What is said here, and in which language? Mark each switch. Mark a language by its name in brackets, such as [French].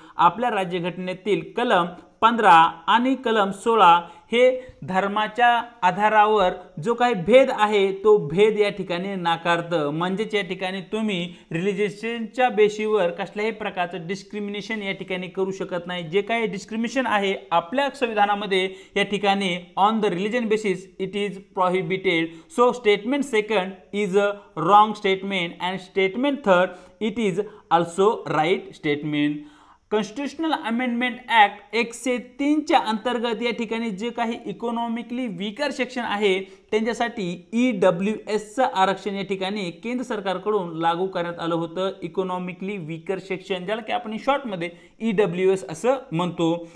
[Marathi] आपल्या राज्यघटनेतील कलम 15 आणि कलम 16 हे धर्माच्या आधारावर जो काही भेद आहे तो भेद या ठिकाणी नाकारतं, म्हणजेच या ठिकाणी तुम्ही रिलिजियसच्या बेसिसवर कसल्याही प्रकारचं डिस्क्रिमिनेशन या ठिकाणी करू शकत नाही। जे काही डिस्क्रिमिनेशन आहे आपल्या संविधानामध्ये या ठिकाणी [English] On the religion basis it is prohibited. So statement second is a wrong statement and statement third it is also right statement. [Marathi] Constitutional amendment act 103 च्या अंतर्गत या ठिकाणी जे काही इकॉनॉमिकली वीकर सेक्शन आहे त्यांच्यासाठी ईडब्ल्यूएसचं आरक्षण या ठिकाणी केंद्र सरकारकडून लागू करण्यात आलं होतं। इकॉनॉमिकली वीकर सेक्शन ज्याला की आपण शॉर्टमध्ये ईडब्ल्यूएस असं म्हणतो।